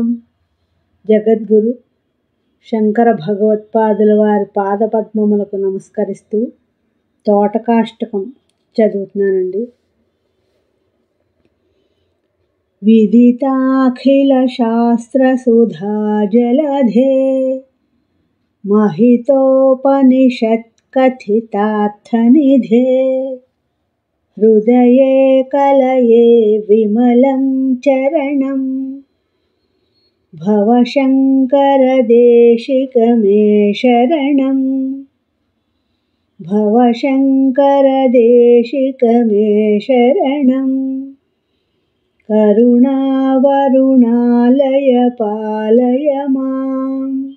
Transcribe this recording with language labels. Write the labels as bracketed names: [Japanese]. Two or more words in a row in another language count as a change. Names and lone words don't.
[Telugu] జగద్గురు శంకర భగవత్పాదుల వారి పాదపద్మములకు నమస్కరిస్తూ తోటకాష్టకం చదువుతున్నానండి. [Sanskrit] విదితాఖిల శాస్త్ర సుధా జలధే महितोपनिषत् कथितार्थनिधे हृदये कलये विमलं चरणं भवशङ्कर देशिक मे शरणं भवशङ्कर देशिक मे शरणं करुणावरुणालय पालय माम्